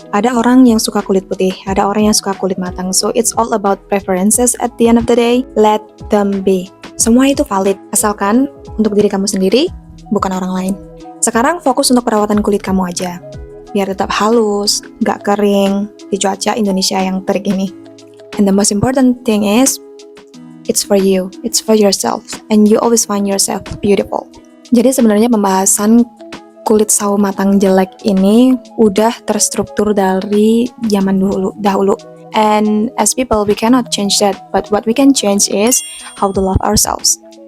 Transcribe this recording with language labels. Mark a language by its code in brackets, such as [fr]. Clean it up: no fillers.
[id] Ada orang yang suka kulit putih, ada orang yang suka kulit matang. [en] So it's all about preferences at the end of the day. Let them be. [id] Semua itu valid, asalkan untuk diri kamu sendiri, bukan orang lain. Sekarang fokus untuk perawatan kulit kamu aja. Biar tetap halus, gak kering, di cuaca Indonesia yang terik ini. [en] And the most important thing is, it's for you, it's for yourself, and you always find yourself beautiful. [id] Jadi sebenarnya pembahasan kulit sawo matang jelek ini udah terstruktur dari zaman dahulu. [en] And as people, we cannot change that. But what we can change is how to love ourselves.